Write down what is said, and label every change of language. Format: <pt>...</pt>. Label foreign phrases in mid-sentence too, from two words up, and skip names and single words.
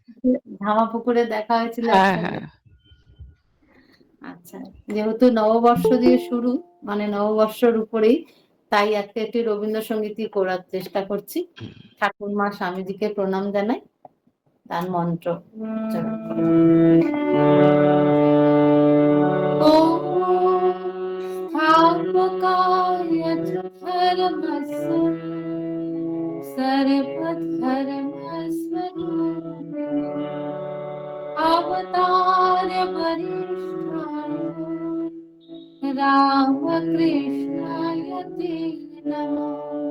<bn>ধামাপুকুরে দেখা হয়েছিল হ্যাঁ, একসঙ্গে। হ্যাঁ। আচ্ছা, যেহেতু নববর্ষ দিয়ে শুরু, মানে নববর্ষের উপরেই, তাই আজকে একটি রবীন্দ্রসঙ্গীতই করার চেষ্টা করছি। ঠাকুরমা স্বামীজিকে প্রণাম জানাই, তার মন্ত্র উচ্চারণ করে।</bn> <sa>स्थापकाय च धर्मस्य सर्वधर्मस्वरूपिणे अवतारवरिष्ठाय रामकृष्णाय ते नमः।</sa>